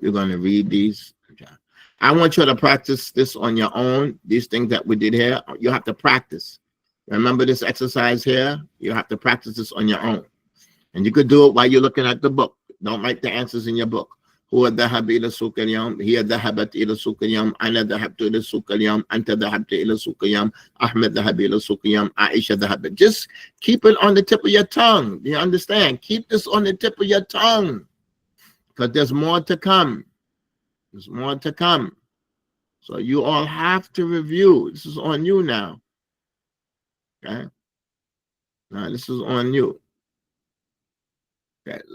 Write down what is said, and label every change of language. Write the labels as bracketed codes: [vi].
[en] You're going to read these. Okay. I want you to practice this on your own. These things that we did here, you have to practice. Remember this exercise here? You have to practice this on your own. And you could do it while you're looking at the book. Don't write the answers in your book. [ar] هو ذهب إلى السوق اليوم. هي ذهبت إلى السوق اليوم. أنا ذهبت إلى السوق اليوم. أنت ذهبت إلى السوق اليوم. أحمد ذهب إلى السوق اليوم. عائشة ذهبت. [en] Just keep it on the tip of your tongue. Do you understand? Keep this on the tip of your tongue. Because there's more to come. There's more to come. So you all have to review. This is on you now. Okay? Now this is on you. Okay.